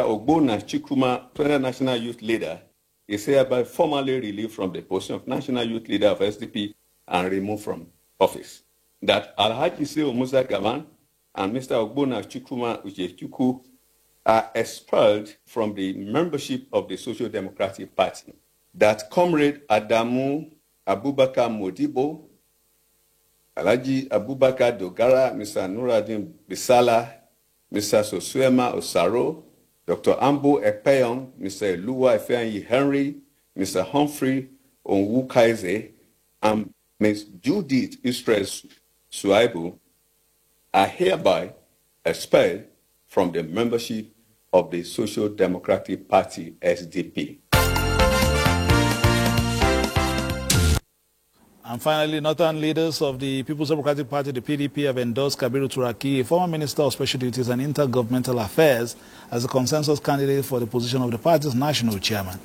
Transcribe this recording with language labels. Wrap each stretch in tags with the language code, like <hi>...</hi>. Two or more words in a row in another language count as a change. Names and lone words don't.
<en>Ogbonna Chukwuma, present national youth leader, is hereby formally relieved from the position of national youth leader of SDP and removed from office. That Alhaji Shehu Musa Gaban and Mr. Ogbonna Chukwuma Uchechukwu are expelled from the membership of the Social Democratic Party. That Comrade Adamu Abubakar Modibo, Alhaji Abubakar Dogara, Mr. Nuruddin Bisala, Mr. Sosuema Osaro, Dr. Ambo Ekpeyon, Mr. Eluwa Efeanyi Henry, Mr. Humphrey Onwukaize, and Ms. Judith Israel Suaibu are hereby expelled from the membership of the Social Democratic Party, SDP. And finally, northern leaders of the People's Democratic Party, the PDP, have endorsed Kabiru Turaki, a former Minister of Special Duties and Intergovernmental Affairs, as a consensus candidate for the position of the party's national chairman.</en>